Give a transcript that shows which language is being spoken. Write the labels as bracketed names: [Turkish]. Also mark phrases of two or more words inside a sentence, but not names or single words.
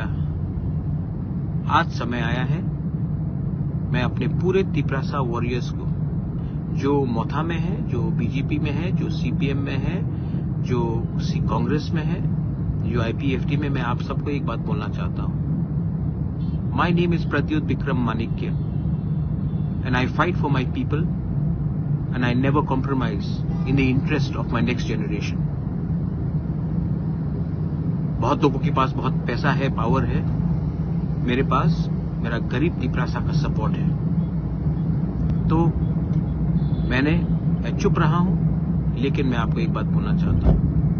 [Hindi] आज समय आया है मैं अपने पूरे तिपरासा वॉरियर्स को, जो मोथा में है, जो बीजेपी में है, जो सीपीएम में है, जो कांग्रेस में है, जो आईपीएफटी में, मैं आप सबको एक बात बोलना चाहता हूं। [English] माई नेम इज प्रद्युत विक्रम माणिक्य and I fight for my people and I never compromise in the interest of my next generation. [Hindi] बहुत लोगों के पास बहुत पैसा है, पावर है, मेरे पास मेरा गरीब तिपरासा का सपोर्ट है। तो मैं चुप रहा हूं, लेकिन मैं आपको एक बात बोलना चाहता हूं।